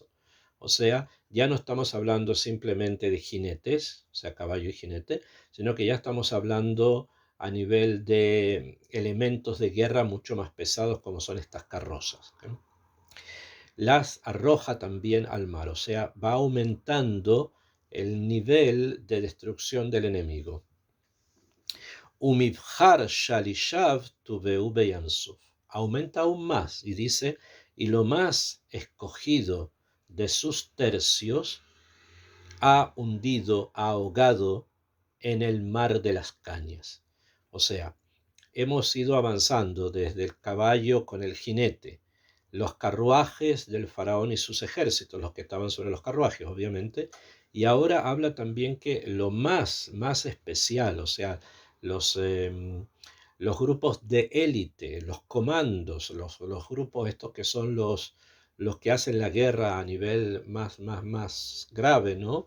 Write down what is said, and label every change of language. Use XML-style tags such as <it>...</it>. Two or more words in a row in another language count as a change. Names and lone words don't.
<es>O sea, ya no estamos hablando simplemente de jinetes, o sea, caballo y jinete, sino que ya estamos hablando a nivel de elementos de guerra mucho más pesados como son estas carrozas, ¿eh? Las arroja también al mar, o sea, va aumentando el nivel de destrucción del enemigo.</es> <he>ומבחר שלשיו טבעו בים סוף.</he> <es>Aumenta aún más y dice, y lo más escogido de sus tercios ha hundido, ha ahogado en el mar de las cañas. O sea, hemos ido avanzando desde el caballo con el jinete, los carruajes del faraón y sus ejércitos, los que estaban sobre los carruajes, obviamente, y ahora habla también que lo más especial, o sea, los, eh, los grupos de élite, los comandos, los grupos estos que son los que hacen la guerra a nivel más grave, ¿no?</es>